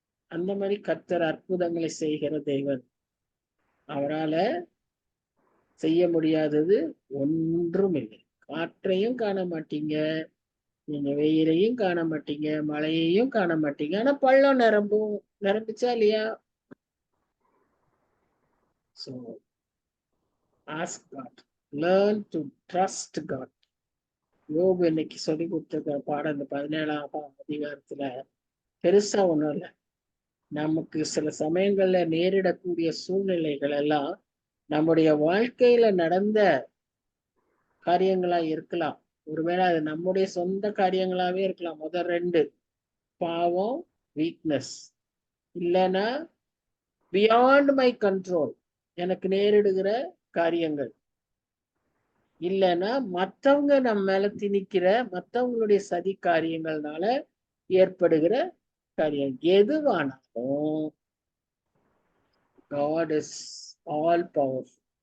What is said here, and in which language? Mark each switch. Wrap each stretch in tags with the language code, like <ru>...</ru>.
<ta>அந்த மாதிரி கர்த்தர் அற்புதங்களை செய்கிற தெய்வன். அவரால செய்ய முடியாதது ஒன்றும் இல்லை. காற்றையும் காண மாட்டீங்க, நீங்க வெயிலையும் காண மாட்டீங்க, மழையையும் காண மாட்டீங்க, ஆனா பள்ளம் நிரம்பும். நிரம்பிச்சா இல்லையா?</ta> <en>So ask God, learn to trust God.</en> <ta>யோபு இன்னைக்கு சொல்லி கொடுத்த பாடம் இந்த 17ஆம் அதிகாரத்துல பெருசா ஒண்ணும் இல்லை. நமக்கு சில சமயங்கள்ல நேரிடக்கூடிய சூழ்நிலைகள் எல்லாம் நம்முடைய வாழ்க்கையில நடந்த காரியங்களா இருக்கலாம். ஒருவேளை அது நம்முடைய சொந்த காரியங்களாவே இருக்கலாம். முதல் 2 பாவம், வீக்னஸ். இல்லைன்னா</ta> <en>beyond my control,</en> <ta>எனக்கு நேரிடுகிற காரியங்கள். இல்லைன்னா மற்றவங்க நம்ம மேல திணிக்கிற மற்றவங்களுடைய சதி காரியங்கள்னால ஏற்படுகிற காரியம். எதுவானாலும்</ta> <en>God is all powerful.</en>